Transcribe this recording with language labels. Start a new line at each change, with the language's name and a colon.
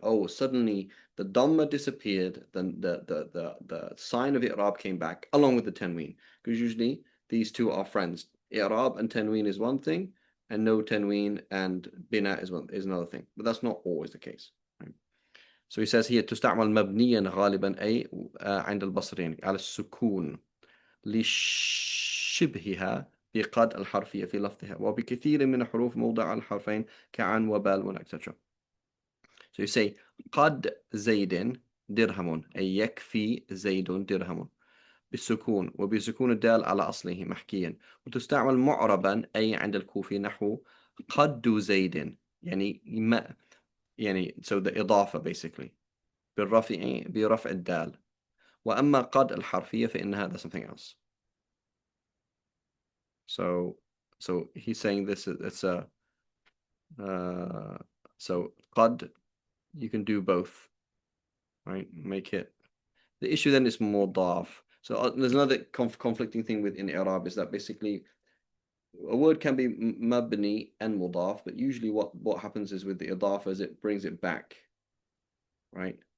English: Oh, suddenly the dhamma disappeared, then the sign of i'rab came back along with the tanween. Because usually these two are friends. I'rab and tanween is one thing, and no tanween and bina is another thing. But that's not always the case. Right? So he says here,
Arabic: تستعمل مبنيا غالبا أي عند البصريين على السكون لشبهها بقد الحرفية في لفظها وبكثير من الحروف موضع الحرفين كعن وبال etc.
English: So you say
Arabic: قد زيد درهم أي يكفي زيد درهم بالسكون وبسكون الدال على أصله محكيا. وتستعمل معربا أي عند الكوفي نحو قد زيد يعني ما يعني
English: so the
Arabic: إضافة
English: basically
Arabic: برفع الدال. وأما قد الحرفية فإن هذا
English: something else. So he's saying this is it's a so qad you can do both, right? Make it. The issue then is mudaf. So there's another conflicting thing with in Arab is that basically a word can be mabni and mudaf, but usually what happens is with the idafa is it brings it back, right?